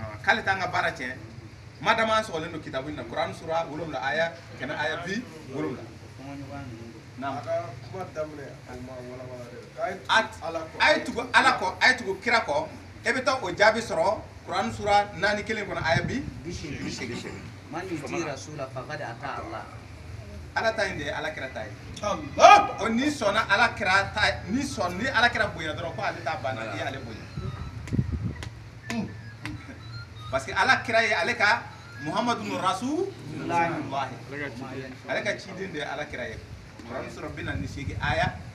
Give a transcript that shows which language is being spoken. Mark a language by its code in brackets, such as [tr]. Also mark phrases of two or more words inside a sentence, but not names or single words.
[bm] k'ale t'an ka baara tiɲɛ madama an sɔgɔlen don kitabu in na kuran sura 7 aya 7 a ye tugu ala kɔ a ye tugu kira kɔ e bɛ taa o jaabi sɔrɔ kuran sura 4 kɔnɔ aya 80 [ar] من يطع الرسول فقد أطاع الله [bm] ala ta in de ye ala kira ta ye o ni sɔnna ala kira ta ni ala kira bonya dɔrɔn ko ale t'a banna i y'ale bonya parce que ala kira ye ale ka [ar] محمد رسول الله [bm] ale ka ciden de ye ala kira ye kuran sura 48 aya